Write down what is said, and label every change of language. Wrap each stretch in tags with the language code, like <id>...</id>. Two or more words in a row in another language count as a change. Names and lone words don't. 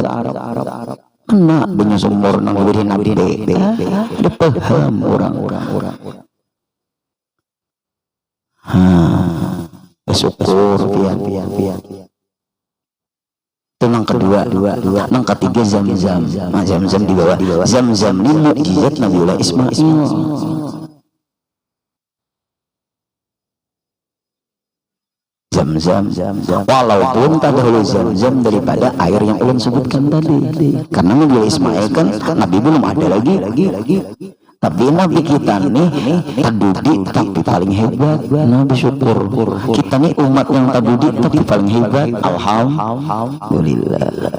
<bjn>Kena punya sumur nang beri nabi dipaham orang. Bersyukur pian. Itu nang kedua, nang ketiga Zam-Zam. Nah, Zam-Zam di bawah. Zam-Zam ini mukjizat Nabiullah Ismail. Zam-Zam. Walaupun tak dahulu Zam-Zam daripada air yang ulun sebutkan tadi. Karena Nabi Ismail kan Nabi belum ada lagi. Tapi Nabi kita nih tadudi tapi paling hebat. Nabi syukur. Kita nih umat yang tadudi tapi paling hebat. Alhamdulillah.</bjn>